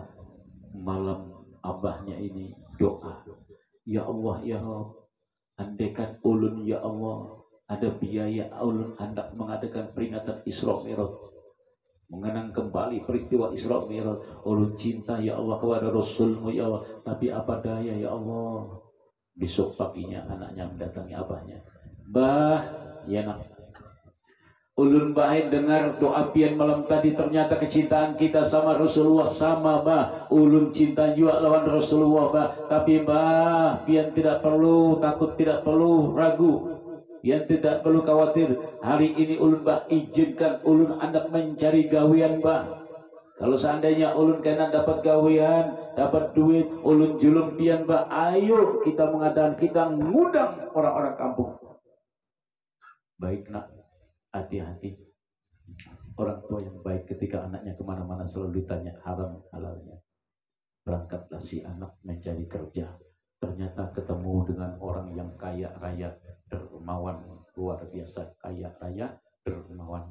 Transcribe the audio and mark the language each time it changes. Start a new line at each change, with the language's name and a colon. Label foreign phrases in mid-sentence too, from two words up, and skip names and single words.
Indonesian: Malam abahnya ini doa,
Arabic: ya Allah ya Rabb,
Indonesian: andaikan ulun ya Allah ada biaya, ulun hendak mengadakan peringatan Isra Mi'raj, mengenang kembali peristiwa Isra Mi'raj. Ulun cinta ya Allah kepada Rasulmu ya Allah, tapi apa daya ya Allah. Besok paginya anaknya mendatangi abahnya, bah, ya nak, ulun baik dengar doa pian malam tadi, ternyata kecintaan kita sama Rasulullah sama bah, ulun cinta juga lawan Rasulullah bah, tapi bah, pian tidak perlu takut, tidak perlu ragu, pian tidak perlu khawatir. Hari ini ulun bah izinkan ulun hendak mencari gawian bah.
Banjar: Kalau seandainya ulun kena dapat gawean, dapat duit, ulun julung pian bah,
Indonesian: ayo kita mengadakan, kita ngundang orang-orang kampung. Baik nak, hati-hati. Orang tua yang baik ketika anaknya kemana-mana selalu ditanya haram halalnya. Berangkatlah si anak mencari kerja, ternyata ketemu dengan orang yang kaya raya, dermawan, luar biasa kaya raya, dermawan.